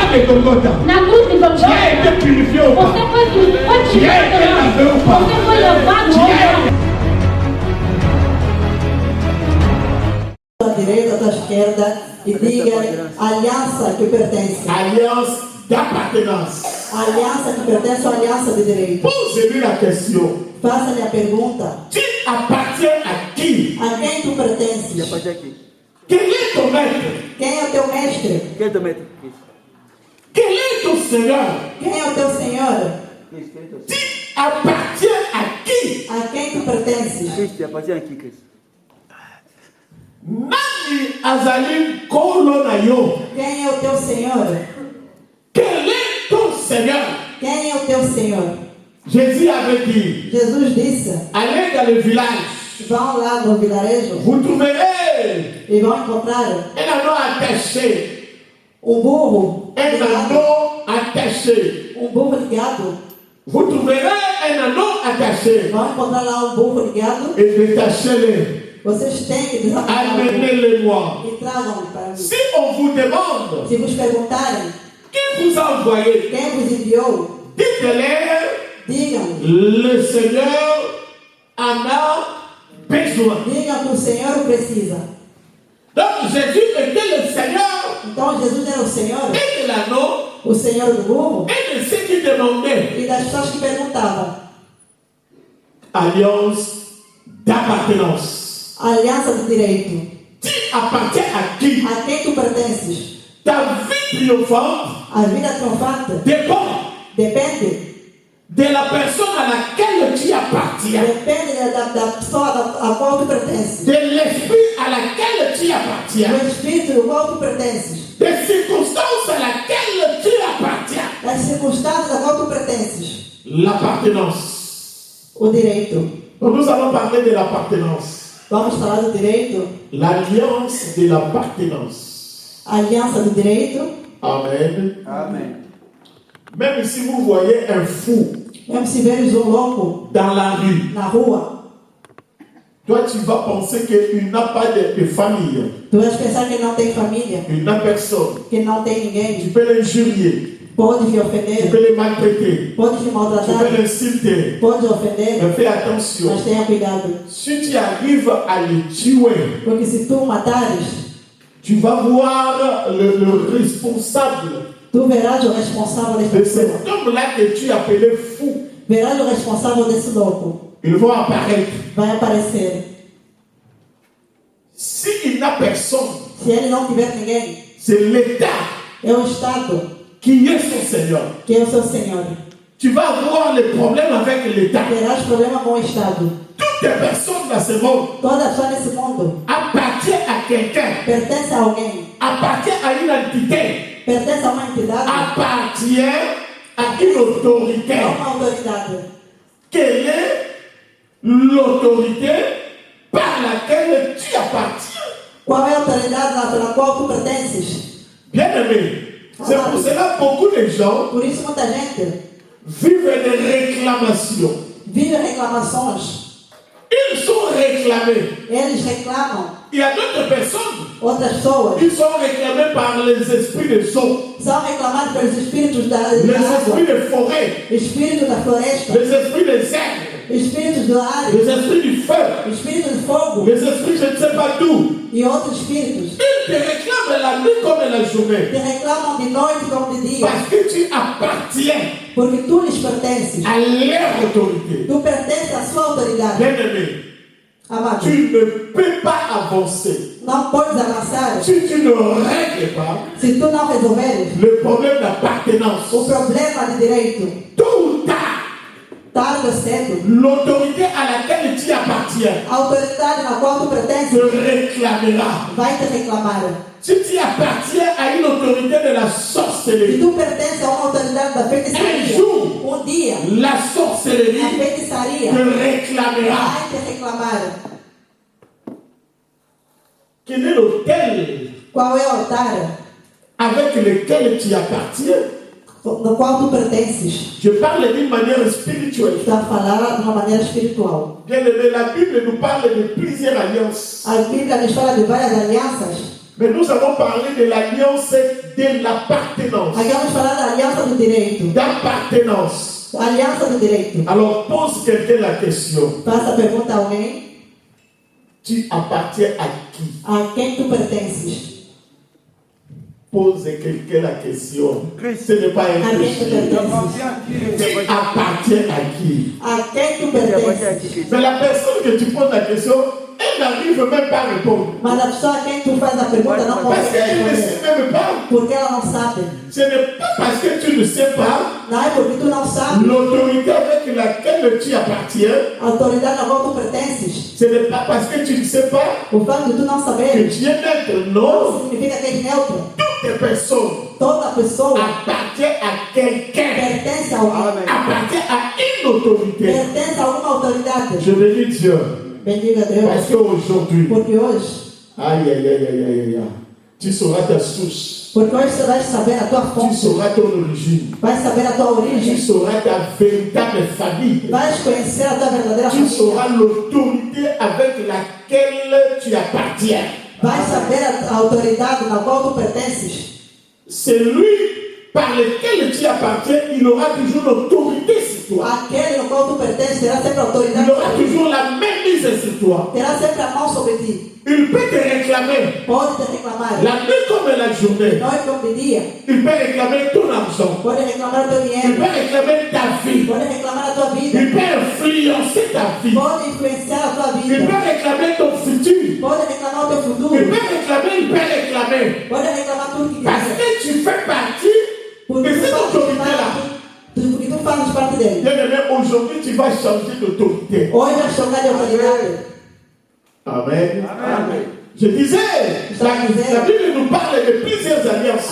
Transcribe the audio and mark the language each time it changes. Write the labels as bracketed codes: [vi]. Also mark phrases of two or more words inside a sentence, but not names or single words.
[pt] Golgotha, Na cruz de [fr] tu as Golgotha, été purifié ou pas? [pt] você foi [fr] Tu as été lavé ou pas? [pt] Você foi lavado [fr] Tu [pt] ou [fr] as [pt] não? À direita, à esquerda e diga a aliança que pertence. [fr] Alliance d'appartenance. [pt] A aliança que pertence ou a aliança de direito. [fr] Pose-lui la question. [pt] Faça-lhe a pergunta. [fr] Tu appartiens à qui? [pt] A quem tu pertences? [fr] Quel est ton maître? [pt] Quem é o teu mestre? Quem é teu maître? [fr] Quel est ton Seigneur? [pt] Quem é o teu Senhor? [fr] Tu appartiens à qui? [pt] A quem tu pertences? [fr] Cristo appartient à qui, Cristo? [ln] Nani azali kolo na yo? [pt] Quem é o teu Senhor? [fr] Quel est ton Seigneur? [pt] Quem é o teu Senhor? [fr] Jésus avait dit, [pt] Jesus disse: [fr] allez dans le village, [pt] vão lá no vilarejo [fr] vous trouverez [pt] e vão encontrar [fr] un anneau attaché, [pt] burro [fr] un [pt] ligado. [fr] anneau attaché. [pt] Burro ligado. [fr] Vous trouverez un anneau attaché [pt] Vão encontrar lá burro ligado. [fr] et détachez-le, [pt] Vocês têm que desafiar [fr] amenez-le-moi. [pt] e tragam-me para mim. [fr] Si on vous demande [pt] Se vos perguntarem [fr] qui vous a envoyé, [pt] quem vos enviou, [fr] dites-leur, [pt] digam-me. [fr] le Seigneur en a besoin. [pt] Digam que o Senhor o precisa. [fr] Donc Jésus était le Seigneur [pt] Então Jesus era o Senhor, [fr] et de l'anneau [pt] o Senhor do burro, [fr] et de ceux qui demandaient. [pt] e das pessoas que perguntavam. [fr] Alliance d'appartenance. [pt] A aliança do direito. [fr] Tu appartiens à qui? [pt] A quem tu pertences? [fr] Ta vie triomphante [pt] A vida triunfante [fr] dépend [pt] depende. [fr] de la personne à laquelle tu appartiens, [pt] Depende da pessoa a qual tu pertences. [fr] de l'esprit à laquelle tu appartiens, [pt] Do espírito ao qual tu pertences. [fr] des circonstances à laquelle tu appartiens. [pt] Das circunstâncias a qual tu pertences. [fr] L'appartenance. [pt] O direito. [fr] Donc nous allons parler de l'appartenance. [pt] Vamos falar do direito. [fr] L'alliance de l'appartenance. [pt] A aliança do direito. [fr] Amen. [pt] Amen. [fr] Même si vous voyez un fou [pt] Mesmo se veres louco [fr] dans la rue, [pt] na rua, [fr] toi tu vas penser qu'il n'a pas de famille, [pt] tu vais pensar que ele não tem família, [fr] il n'a personne. [pt] que ele não tem [fr] Tu [pt] ninguém. [fr] peux l'injurier, [pt] Pode lhe [fr] tu [pt] ofender, [fr] peux le maltraiter, [pt] pode lhe [fr] tu [pt] maltratar, [fr] peux l'insulter. [pt] pode lhe ofender, [fr] Mais fais attention. [pt] mas tenha cuidado. [fr] Si tu arrives à le tuer, [pt] Porque se tu matares, [fr] tu vas voir le responsable [pt] tu verás o responsável desta [fr] de [pt] pessoa. [fr] cet homme-là que tu appelais fou. [pt] Verás o responsável desse louco. [fr] Ils vont apparaître. [pt] Vai aparecer. [fr] S'il n'a personne, [pt] Se ele não tiver ninguém, [fr] c'est l'État [pt] é o Estado [fr] qui est son Seigneur. [pt] que é o seu Senhor. [fr] Tu vas avoir les problèmes avec l'État. [pt] Terás problema com o Estado. [fr] Toutes les personnes dans ce monde [pt] Toda pessoa nesse mundo [fr] appartiennent à quelqu'un, [pt] pertence a alguém, [fr] appartiennent à une entité, [pt] pertence a uma entidade, [fr] appartiennent à une autorité. [pt] a uma autoridade. [fr] Quelle est l'autorité par laquelle tu appartiens? [pt] Qual é a autoridade pela qual tu pertences? [fr] Bien-aimé, c'est pour cela que beaucoup de gens [pt] Por isso muita gente [fr] vivent des réclamations. [pt] vive reclamações. [fr] Ils sont réclamés. [pt] Eles reclamam. [fr] Il y a d'autres personnes [pt] Outras pessoas [fr] qui sont réclamées par les esprits de eau, [pt] são reclamadas pelos espíritos da [fr] les [pt] água, [fr] esprits de forêt, [pt] espírito da floresta, [fr] les esprits des aigles, [pt] espíritos do ar, [fr] les esprits du feu, [pt] espírito de fogo [fr] les esprits je ne sais pas d'où. [pt] e outros espíritos. [fr] Ils te réclament la nuit comme la journée. [pt] Te reclamam de noite como de dia, [fr] Parce que tu appartiens [pt] porque tu lhes pertences. [fr] à leur autorité. [pt] Tu pertences à sua autoridade. [fr] Bien-aimé, [pt] Amado, [fr] tu ne peux pas avancer [pt] não podes avançar [fr] si tu ne règles pas [pt] se tu não resolveres [fr] le problème d'appartenance. [pt] o problema de direito. [fr] Tôt ou tard, [pt] Tarde ou cedo, [fr] l'autorité à laquelle tu appartiens [pt] a autoridade na qual tu [fr] te [pt] pertences [fr] réclamera. [pt] vai te reclamar. [fr] Si tu appartiens à une autorité de la [pt] Se [fr] sorcellerie, [pt] tu pertences a uma autoridade da feitiçaria, dia [fr] la [pt] a [fr] sorcellerie [pt] feitiçaria [fr] te réclamera. [pt] vai te reclamar. [fr] Quel est l'autel [pt] Qual é o altar [fr] avec lequel tu appartiens? [pt] no qual tu pertences? [fr] Je parle d'une manière spirituelle. [pt] Está a falar de uma maneira espiritual. [fr] Bien aimé, la Bible nous parle de plusieurs alliances. [pt] A Bíblia nos fala de várias alianças, [fr] Mais nous allons parler de l'alliance de l'appartenance. [pt] Aqui vamos falar da aliança do direito. [fr] D'appartenance. [pt] Aliança do direito. [fr] Alors pose quelqu'un la question. [pt] Faça a pergunta a alguém. [fr] Tu appartiens à qui? [pt] A quem tu pertences? [fr] Pose quelqu'un la question. Ce n'est pas un [pt] A quem tu [fr] péché. [pt] pertences? [fr] Tu appartiens à qui? [pt] A quem tu pertences? [fr] Mais la personne que tu poses la question, elle n'arrive même pas à répondre. [pt] Mas a pessoa a quem tu faz a pergunta não [fr] Parce [pt] consegue [fr] qu'elle ne [pt] responder. [fr] sait même pas. [pt] Porque ela não sabe. [fr] Ce n'est pas parce que tu ne sais pas [pt] Não é porque tu não sabe. [fr] l'autorité avec laquelle tu appartiens. [pt] A autoridade na qual tu pertences. [fr] Ce n'est pas parce que tu ne sais pas [pt] O fato de tu não [fr] que [pt] saber [fr] tu es neutre. [pt] não [fr] Non. [pt] significa que és neutro. [fr] Toutes les personnes [pt] Toda pessoa [fr] appartiennent à quelqu'un. [pt] pertence a alguém. [fr] Appartient à une autorité. [pt] Pertence a alguma autoridade. [fr] Je bénis Dieu. [pt] Bendiga [fr] Parce [pt] Deus. [fr] qu'aujourd'hui, [pt] Porque hoje, [fr] aïe, aïe, aïe, aïe, aïe, aïe, tu sauras ta source. [pt] porque hoje você vai saber a tua [fr] Tu [pt] fonte. [fr] sauras ton origine. [pt] Vai saber a tua [fr] Tu [pt] origem. [fr] sauras ta véritable famille. [pt] Vais conhecer a tua verdadeira [fr] Tu [pt] família. [fr] sauras l'autorité avec laquelle tu appartiens. [pt] Vai saber a autoridade na qual tu pertences. [fr] Celui par lequel tu appartiens, il aura toujours l'autorité sur toi. [pt] Aquele no qual tu pertences terá sempre autoridade. [fr] Il aura toujours la même mise sur toi. [pt] Terá sempre a mão sobre ti. [fr] Il peut te réclamer [pt] Pode te reclamar. [fr] la nuit comme la journée. [pt] Noite como de dia. [fr] Il peut réclamer ton argent. [pt] Pode reclamar o teu [fr] Il [pt] dinheiro. [fr] peut réclamer ta vie. [pt] Pode reclamar a tua vida. [fr] Il peut influencer ta vie. [pt] Pode influenciar a tua [fr] Il [pt] vida. [fr] peut réclamer ton futur. [pt] Pode reclamar o teu [fr] Il [pt] futuro. [fr] peut réclamer. [pt] Pode reclamar tudo que [fr] Parce [pt] quiser. [fr] que tu fais partie [pt] Porque [fr] de [pt] tu [fr] cette [pt] fazes [fr] autorité-là. [pt] porque tu fazes parte dele. [fr] Bien aimé, aujourd'hui tu vas changer d'autorité. [pt] Hoje vai chocar de autoridade. Amen. [fr] Je disais, la Bible nous parle de plusieurs alliances.